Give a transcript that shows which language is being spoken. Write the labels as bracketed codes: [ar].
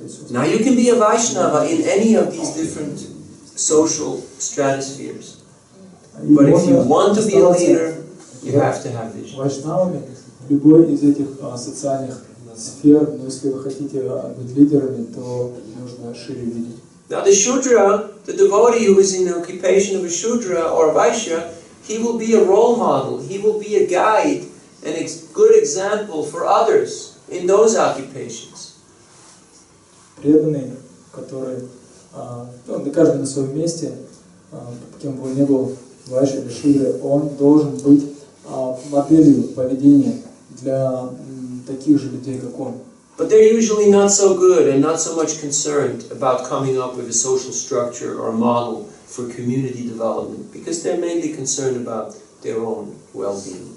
[en] Now you can be a Vaishnava in any of these different social stratospheres. But if you want to be a leader, you have to have vision. [ru] Вайшнавами в любой из этих социальных сфер, но если вы хотите быть лидерами, то нужно шире видеть. [en] Now the Shudra, the devotee who is in the occupation of a Shudra or a Vaishya, he will be a role model, he will be a guide and a good example for others in those occupations. [ru] Преданный, который, каждый на своем месте, кем бы он ни был, Вайшья или Шудра, он должен быть моделью поведения для таких же людей, как он. [en] But they're usually not so good and not so much concerned about coming up with a social structure or a model for community development, because they're mainly concerned about their own well-being.